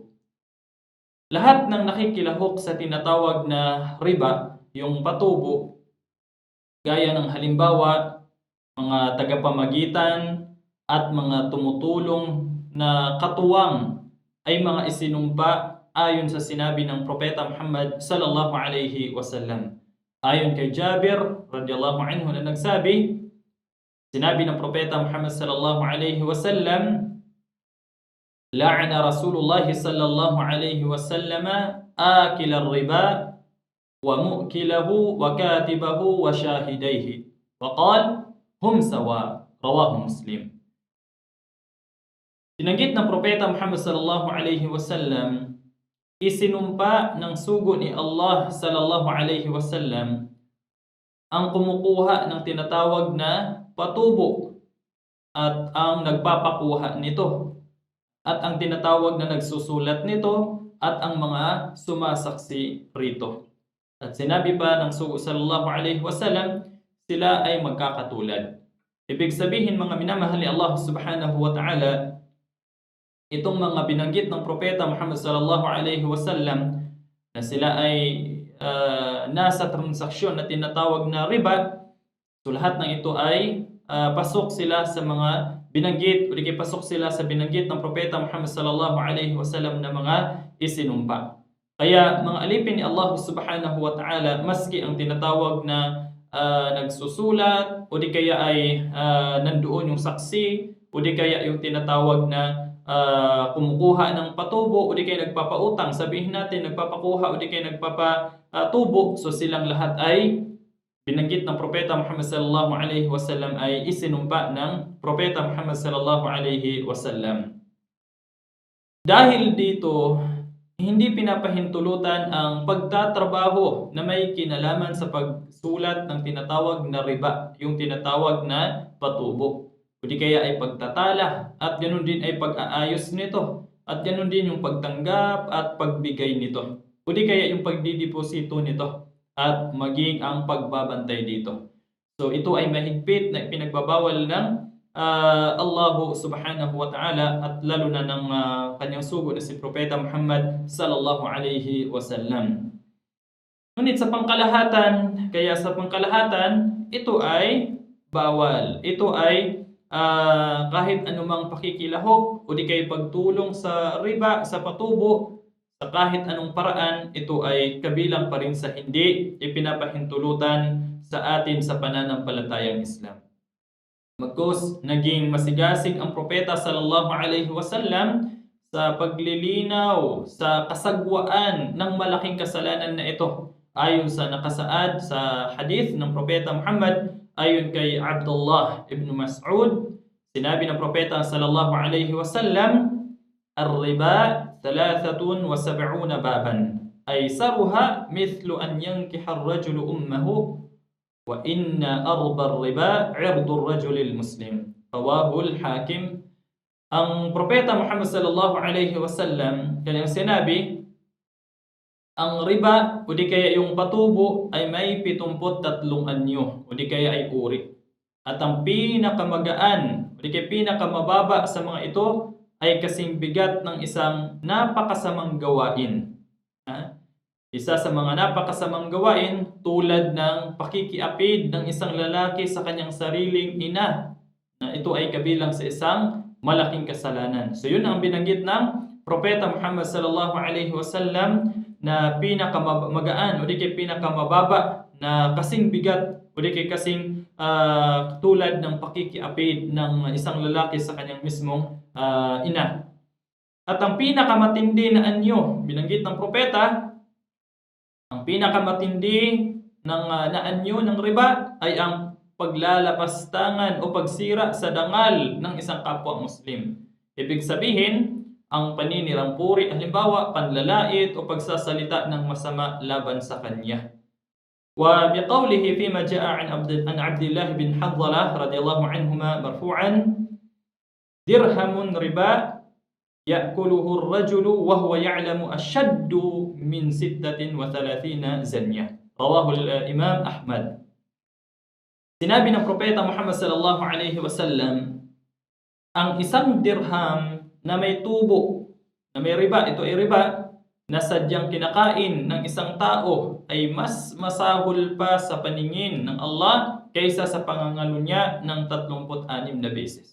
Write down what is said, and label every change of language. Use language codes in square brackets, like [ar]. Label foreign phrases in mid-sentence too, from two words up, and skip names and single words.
[tl] Lahat ng nakikilahok sa tinatawag na riba, yung patubo, gaya ng halimbawa, mga tagapamagitan at mga tumutulong na katuwang ay mga isinumpa ayon sa sinabi ng Propeta Muhammad [ar] صلى الله عليه وسلم. [tl] Ayon kay Jabir [ar] رضي الله عنه [tl] na nagsabi, sinabi ng Propeta Muhammad [ar] صلى الله عليه وسلم، لعن رسول الله صلى الله عليه وسلم آكل الربا وموكله وكاتبه وشاهديه وقال هم سواء، رواه مسلم. [tl] Tinanggit ng Propeta Muhammad [ar] صلى الله عليه وسلم, [tl] isinumpa ng sugo ni Allah [ar] صلى الله عليه وسلم [tl] ang kumukuha ng tinatawag na patubo at ang nagpapakuha nito at ang tinatawag na nagsusulat nito at ang mga sumasaksi rito. At sinabi pa ng sugo [ar] صلى الله عليه وسلم, [tl] sila ay magkakatulad. Ibig sabihin, mga minamahal ni Allah [ar] سبحانه وتعالى, [tl] itong mga binanggit ng Propeta Muhammad [ar] صلى الله عليه وسلم [tl] na sila ay nasa transaksyon na tinatawag na riba, so lahat ng ito ay pasok sila sa mga binanggit o di pasok sila sa binanggit ng Propeta Muhammad [ar] صلى الله عليه وسلم [tl] na mga isinumpa. Kaya mga alipin ni Allah [ar] سبحانه وتعالى, [tl] maski ang tinatawag na nagsusulat o di kaya ay nandoon yung saksi o di kaya yung tinatawag na kumukuha ng patubo o di kaya nagpapautang, sabihin natin nagpapakuha o di kaya nagpapatubo, so silang lahat ay binanggit ng Propeta Muhammad [ar] صلى الله عليه وسلم [tl] ay isinumpa ng Propeta Muhammad [ar] صلى الله عليه وسلم. [tl] Dahil dito, hindi pinapahintulutan ang pagtatrabaho na may kinalaman sa pagsulat ng tinatawag na riba, yung tinatawag na patubo. O di kaya ay pagtatala at ganoon din ay pag-aayos nito at ganoon din yung pagtanggap at pagbigay nito. O di kaya yung pagdideposito nito at maging ang pagbabantay dito. So ito ay mahigpit na ipinagbabawal ng Allah [ar] سبحانه وتعالى [tl] at lalo na ng kanyang sugo na si Propeta Muhammad [ar] صلى الله عليه وسلم. [tl] Ngunit sa pangkalahatan, ito ay bawal. Ito ay kahit anumang pakikilahok o di kay pagtulong sa riba, sa patubo, sa kahit anong paraan, ito ay kabilang pa rin sa hindi ipinapahintulutan sa atin sa pananampalatayang Islam. Magkus naging masigasig ang Propeta [ar] صلى الله عليه وسلم [tl] sa paglilinaw sa kasagwaan ng malaking kasalanan na ito ayon sa nakasaad sa hadith ng Propeta Muhammad ayon kay Abdullah ibn Mas'ud, sinabi ng propeta [ar] صلى الله عليه وسلم، "الربا 73 بابا، أيسرها مثل أن ينكح الرجل أمه، وإن أربى الربا عرض الرجل المسلم." رواه الحاكم. [tl] Ang propeta Muhammad [ar] صلى الله عليه وسلم [tl] kanyang sinabi, ang riba o di kaya yung patubo ay may 73 anyo o di kaya ay uri. At ang pinakamagaan o di kaya pinakamababa sa mga ito ay kasing bigat ng isang napakasamang gawain. Isa sa mga napakasamang gawain tulad ng pakikiapid ng isang lalaki sa kanyang sariling ina, na ito ay kabilang sa isang malaking kasalanan. So yun ang binanggit ng propeta Muhammad [ar] صلى الله عليه وسلم [tl] na pinakamagaan o di kaya pinakamababa na kasing bigat o di kaya kasing tulad ng pakikiapid ng isang lalaki sa kanyang mismong ina. At ang pinakamatindi na anyo, binanggit ng propeta, ang pinakamatindi na anyo ng riba ay ang paglalapastangan o pagsira sa dangal ng isang kapwa Muslim. Ibig sabihin, ang paninirang puri, halimbawa, panlalait o pagsasalita ng masama laban sa kanya. [ar] وبقوله فيما جاء عن عبد الله بن حنظلة رضي الله عنهما مرفوعا، درهم ربا يأكله الرجل وهو يعلم أشد من 36 زنية. رواه الإمام أحمد. [tl] Sinabi ng propeta Muhammad [ar] صلى الله عليه وسلم, [tl] ang isang dirham na may tubo, na may riba, ito ay riba, na sadyang kinakain ng isang tao ay mas masahol pa sa paningin ng Allah kaysa sa pangangalo niya ng 36 na beses.